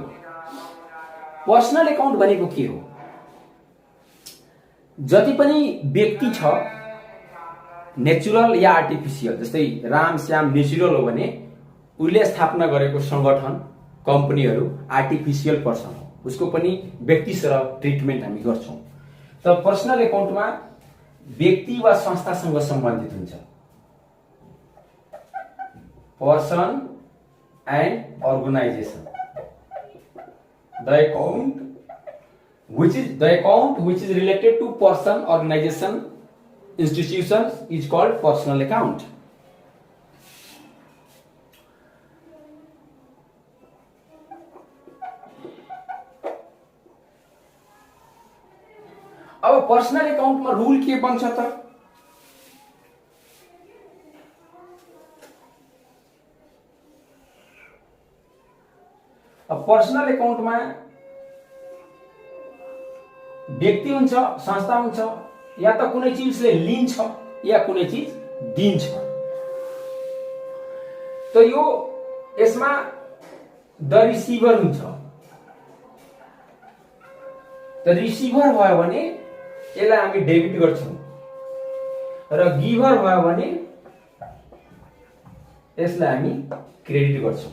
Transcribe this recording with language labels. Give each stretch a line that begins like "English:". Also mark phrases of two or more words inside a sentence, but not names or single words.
English: personal account
Nepali: भनेको के हो? जति पनि व्यक्ति छ, नेचुरल या आर्टिफिसियल, जस्तै राम श्याम नेचुरल हो भने उसले स्थापना गरेको संगठन कम्पनीहरू
English: artificial person
Nepali: हो, उसको पनि व्यक्ति सर ट्रिटमेन्ट हामी गर्छौं। त
English: personal accountमा
Nepali: व्यक्ति वा संस्थासँग सम्बन्धित हुन्छ।
English: person and organisation, the account which is related to person, organization, institutions is called personal account.
Nepali: अब
English: personal account
Nepali: में रूल के बन्छ त? अब
English: personal account
Nepali: में व्यक्ति हुन्छ, संस्था हुन्छ, या त कुनै चीजले लिन्छ या कुनै चीज दिन्छ। त यो यसमा
English: the receiver
Nepali: हुन्छ। त रिसिभर भयो भने यसलाई हामी डेबिट गर्छौं र गिभर भयो भने यसलाई हामी क्रेडिट गर्छौं।